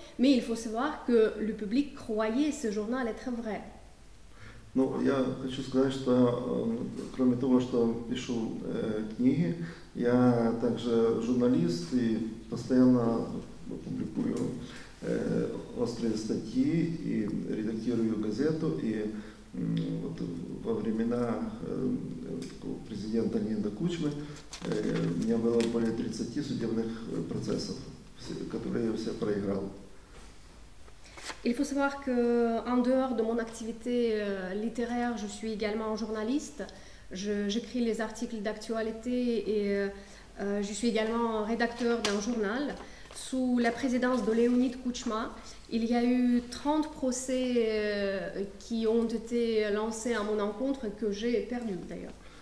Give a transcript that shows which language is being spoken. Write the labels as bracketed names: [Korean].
[French] Mais il faut savoir que le public croyait ce journal être vrai. [Russian] Ну, я хочу сказать, что кроме того, что пишу книги, я также журналист и постоянно публикую острые статьи и редактирую газету. И вот во времена президента Леонида Кучмы у меня было более 30 судебных процессов, которые я все проиграл. [French] Il faut savoir qu'en dehors de mon activité littéraire, je suis également journaliste. J'écris les articles d'actualité et je suis également rédacteur d'un journal. Sous la présidence de Leonid Kuchma, il y a eu 30 procès qui ont été lancés à mon encontre et que j'ai perdu d'ailleurs.